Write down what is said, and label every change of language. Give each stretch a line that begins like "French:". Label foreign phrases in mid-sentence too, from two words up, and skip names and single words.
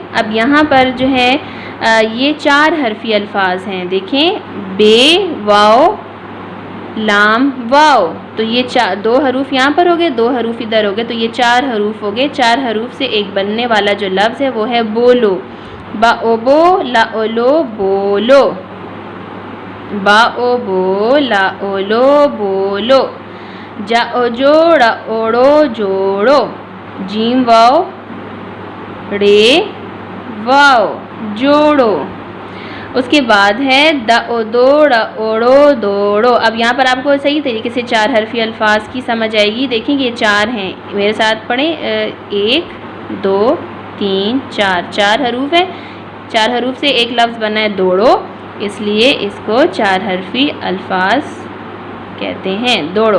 Urdu: اب یہاں پر جو ہے یہ 4 حرفی الفاظ ہیں، دیکھیں بے واو لام واو، تو یہ 2 حروف یہاں پر ہو گئے، 2 حروف ادھر ہو گئے، تو یہ 4 حروف ہو گئے۔ 4 حروف سے ایک بننے والا جو لفظ ہے وہ ہے بولو، با او بو لا او لو بولو، با او بو لا او لو بولو، جا او جوڑا اوڑو جوڑو، جیم واو رے واو جوڑو۔ اس کے بعد ہے دا او دوڑا اوڑو دوڑو۔ اب یہاں پر آپ کو صحیح طریقے سے 4 حرفی الفاظ کی سمجھ آئے گی، دیکھیں یہ 4 ہیں، میرے ساتھ پڑھیں، 1 2 3 4، 4 حروف ہیں، 4 حروف سے ایک لفظ بنا ہے دوڑو، اس لیے اس کو 4 حرفی الفاظ کہتے ہیں، دوڑو۔